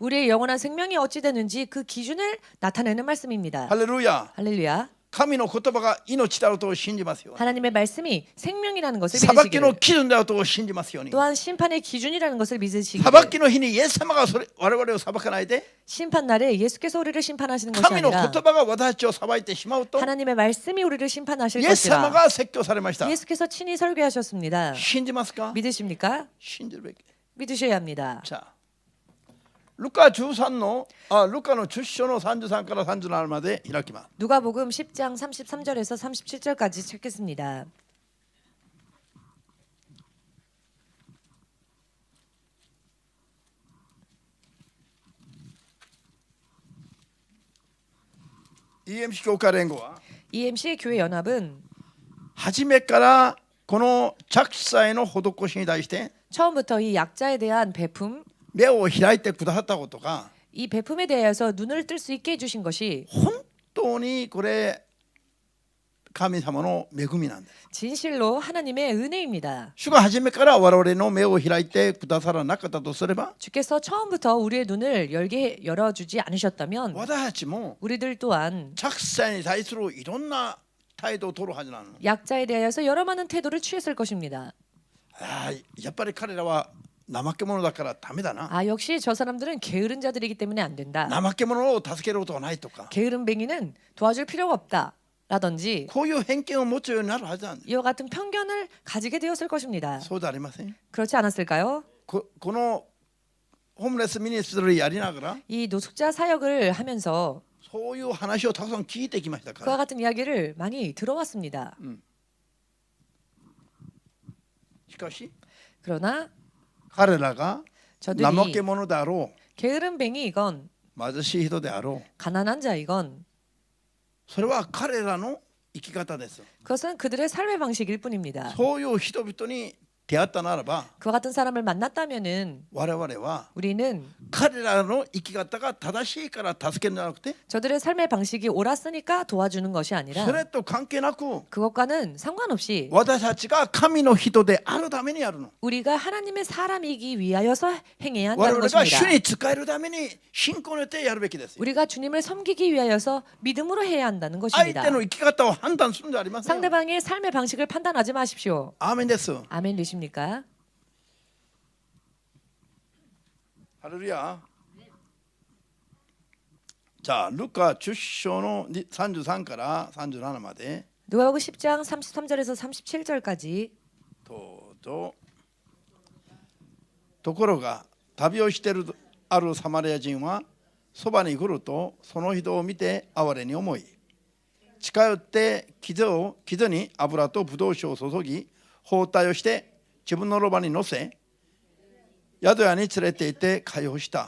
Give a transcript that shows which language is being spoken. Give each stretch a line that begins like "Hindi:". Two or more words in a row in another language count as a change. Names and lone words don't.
Korean: 우리의 영원한 생명이 어찌 되는지 그 기준을 나타내는 말씀입니다.
Japanese: ハレルヤ。
Korean: 할렐루야.
Japanese: 神の言葉が命であると信じますように。
Korean: 하나님의 말씀이 생명이라는 것을
Japanese: 裁きの
Korean: 믿으시기를
Japanese: 基準であると信じますように。
Korean: 또한 심판의 기준이라는 것을
Japanese: 裁
Korean: 믿으시기를
Japanese: きの日にイエス様が我々を裁かないで
Korean: 심판 날에 예수께서 우리를 심판하시는 것이
Japanese: 神の言
Korean: 아니라
Japanese: 葉が私たちを裁いてしまうと
Korean: 하나님의 말씀이 우리를 심판하실
Japanese: イエス様
Korean: 것이라
Japanese: が説教されました。
Korean: 예수께서 친히 설교하셨습니다.
Japanese: 信じますか？
Korean: 믿으십니까?
Japanese: 信じるべき。
Korean: 믿으셔야 합니다.
Japanese: じゃあルカ13のルカの10章の33から37まで開きます。
Korean: 누가복음 10장 33절에서 37절까지 찾겠습니다.
Japanese: EMC 教会連合は
Korean: EMC 교회 연합은
Japanese: 初めからこの着祭の施しに対して
Korean: 처음부터 이 약자에 대한 베품,
Japanese: 目を開いてくださったことが
Korean: 이 베품에 대해서 눈을 뜰 수 있게 해주신 것이
Japanese: 本当にこれ神様の恵みなんです。
Korean: 진실로 하나님의 은혜입니다.
Japanese: 主が初めから我々の目を開いてくださらなかったとすれば
Korean: 주께서 처음부터 우리의 눈을 열어주지 않으셨다면
Japanese: 私たちも
Korean: 우리들 또한
Japanese: 着祭に対するいろんな態度を取るはずなの。
Korean: 약자에 대하여서 여러 많은 태도를 취했을 것입니다.
Japanese: やっぱり彼らは怠け者だからダメだな。
Korean: 아 역시 저 사람들은 게으른 자들이기 때문에 안 된다.
Japanese: 怠け者を助けることはないとか
Korean: 게으름뱅이는 도와줄 필요가 없다. 라든지
Japanese: こういう偏見を持つようになるはずなんです。
Korean: 이와 같은 편견을 가지게 되었을 것입니다.
Japanese: そうでありません。
Korean: 그렇지 않았을까요?
Japanese: この
English: homeless ministry
Japanese: やりながら
Korean: 이 노숙자 사역을 하면서
Japanese: そういう話をたくさん聞いてきましたか
Korean: 그와
Japanese: ら
Korean: 같은 이야기를 많이 들어왔습니다.
Japanese: しかし
Korean: 그러나
Japanese: 彼らが
Korean: 저들이
Japanese: 怠け者であろ
Korean: 게으름뱅이이건
Japanese: う貧しい人であろう
Korean: 가난한 자이건
Japanese: それは彼らの生き方です。
Korean: 그것은 그들의 삶의 방식일 뿐입니다.
Japanese: そういう人々に出会ったならば
Korean: 그와 같은 사람을 만났다면은
Japanese: 我々は
Korean: 우리는
Japanese: 彼らの生き方が正しいから助けるんじゃなくて
Korean: 저들의 삶의 방식이 옳았으니까 도와주는 것이
Japanese: そ
Korean: 아니라
Japanese: れと関係なく
Korean: 그것과는 상관없이
Japanese: 私たちが神の人であるためにやるの
Korean: 우리가 하나님의 사람이기 위하여서 행해야
Japanese: 我
Korean: 한다는
Japanese: 々が主
Korean: 것입니다.
Japanese: に仕えるために信仰によってやるべきですよ
Korean: 우리가 주님을 섬기기 위하여서 믿음으로 해야 한다는
Japanese: 相
Korean: 것입니다.
Japanese: 手の生き方を判断するんじゃありませんよ
Korean: 상대방의 삶의 방식을 판단하지 마십시오.
Japanese: アーメンです
Korean: 아멘 되십니까?
Japanese: ハレルヤじゃあルカ10章の33から37まで
Korean: 누가복음 10장 33절에서 37절까지
Japanese: どうぞところが旅をしているあるサマリア人はそばに来るとその人を見て哀れに思い近寄って傷に油とブドウ酒を注ぎ包帯をして自分のロバに乗せ宿屋に連れて行って解放した。